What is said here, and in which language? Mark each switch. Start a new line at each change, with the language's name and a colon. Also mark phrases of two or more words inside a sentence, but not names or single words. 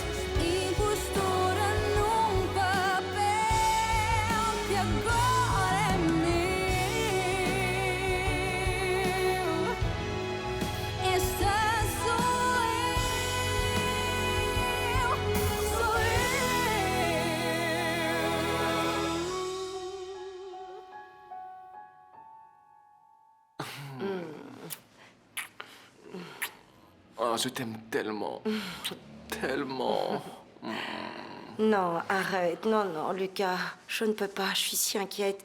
Portuguese: Impostora num papel que agora é meu. Esta sou eu, sou
French: Oh, je t'aime tellement. Tellement. Non, arrête. Non, non, Lucas. Je ne peux pas. Je suis si inquiète.